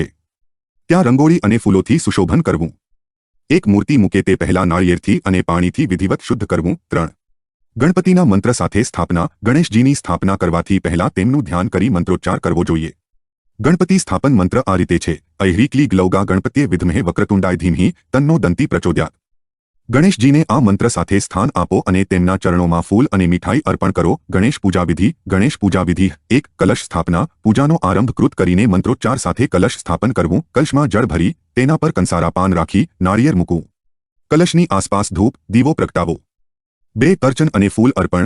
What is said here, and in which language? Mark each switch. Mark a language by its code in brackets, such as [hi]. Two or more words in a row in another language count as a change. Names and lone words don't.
[gu] ત્યાં રંગોળી અને ફૂલોથી સુશોભન કરવું। એક મૂર્તિ મૂકે તે પહેલા નાળિયેરથી અને પાણીથી વિધિવત શુદ્ધ કરવું। 3 ગણપતિના મંત્ર સાથે સ્થાપના। ગણેશજીની સ્થાપના કરવાથી પહેલા તેમનું ધ્યાન કરી મંત્રોચ્ચાર કરવો જોઈએ। ગણપતિ સ્થાપન મંત્ર આ રીતે છે: [sa] ऐ क्ली ग्लौगा गणपत्ये विद्महे वक्रतुंडाय धीमहि तन्नो दंती प्रचोदयात्। [gu] ગણેશજીને આ મંત્ર સાથે સ્થાન આપો અને તેમના ચરણોમાં ફૂલ અને મીઠાઈ અર્પણ કરો। ગણેશ પૂજા વિધિ। ગણેશ પૂજા વિધિ 1 કલશ સ્થાપના। પૂજાનો આરંભ કૃત કરીને મંત્રોચ્ચાર સાથે કલશ સ્થાપન કરવું। કલશમાં જળ ભરી તેના પર કંસારા પાન રાખી નાળિયેર મૂકવું। કલશની આસપાસ ધૂપ દીવો પ્રગટાવો। 2 અર્ચન અને ફૂલ અર્પણ।